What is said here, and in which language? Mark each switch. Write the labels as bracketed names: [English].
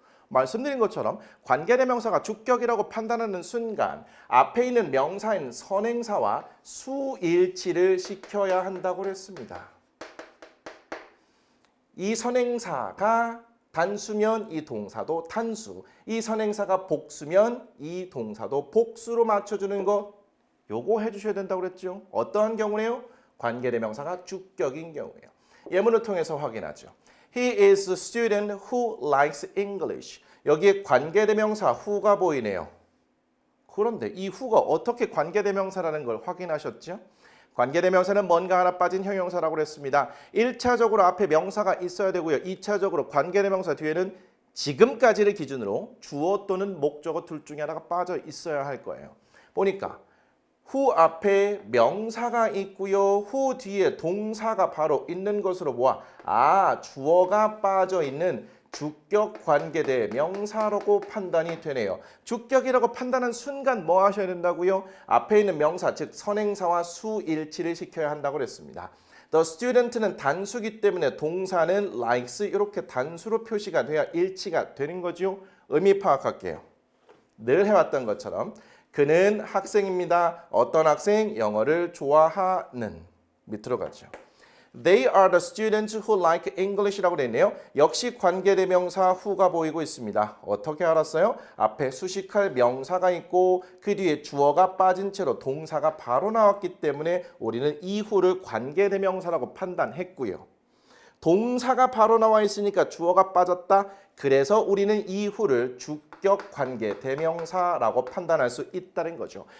[Korean] 말씀드린 것처럼 관계대명사가 주격이라고 판단하는 순간 앞에 있는 명사인 선행사와 수일치를 시켜야 한다고 했습니다. 이 선행사가 단수면 이 동사도 단수, 이 선행사가 복수면 이 동사도 복수로 맞춰주는 거 요거 해주셔야 된다고 그랬죠. 어떠한 경우네요? 관계대명사가 주격인 경우예요. 예문을 통해서 확인하죠. [English] He is a student who likes English. [Korean] 여기에 관계대명사 who가 보이네요. 그런데 이 who가 어떻게 관계대명사라는 걸 확인하셨죠? 관계대명사는 뭔가 하나 빠진 형용사라고 그랬습니다. 1차적으로 앞에 명사가 있어야 되고요. 2차적으로 관계대명사 뒤에는 지금까지를 기준으로 주어 또는 목적어 둘 중에 하나가 빠져 있어야 할 거예요. 보니까 who 앞에 명사가 있고요. who 뒤에 동사가 바로 있는 것으로 보아 주어가 빠져 있는 주격 관계대 명사라고 판단이 되네요. 주격이라고 판단한 순간 뭐 하셔야 된다고요? 앞에 있는 명사 즉 선행사와 수일치를 시켜야 한다고 그랬습니다. The student는 단수기 때문에 동사는 likes 이렇게 단수로 표시가 돼야 일치가 되는 거죠. 의미 파악할게요. 늘 해왔던 것처럼 그는 학생입니다. 어떤 학생? 영어를 좋아하는. 밑으로 가죠. [English] They are the students who like English라고 [Korean] 되어 있네요. 역시 관계대명사 who가 보이고 있습니다. 어떻게 알았어요? 앞에 수식할 명사가 있고 그 뒤에 주어가 빠진 채로 동사가 바로 나왔기 때문에 우리는 이 who를 관계대명사라고 판단했고요. 동사가 바로 나와 있으니까 주어가 빠졌다. 그래서 우리는 이 who를 주격 관계 대명사라고 판단할 수 있다는 거죠.